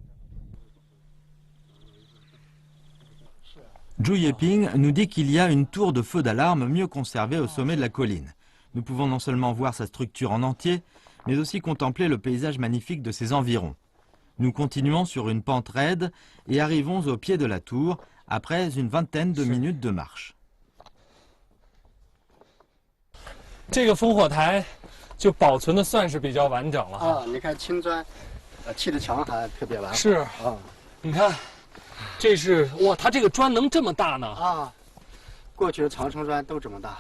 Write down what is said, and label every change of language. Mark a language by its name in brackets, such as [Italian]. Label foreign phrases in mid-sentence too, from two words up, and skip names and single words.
[French] Zhu Yeping nous dit qu'il y a une tour de feu d'alarme mieux conservée au sommet de la colline. Nous pouvons non seulement voir sa structure en entier, mais aussi contempler le paysage magnifique de ses environs. Nous continuons sur une pente raide et arrivons au pied de la tour après une vingtaine de minutes de marche. [Chinese] 这个烽火台就保存的算是比较完整了你看青砖砌的墙还特别完好。是你看，这是哇，它这个砖能这么大呢？过去的长城砖都这么大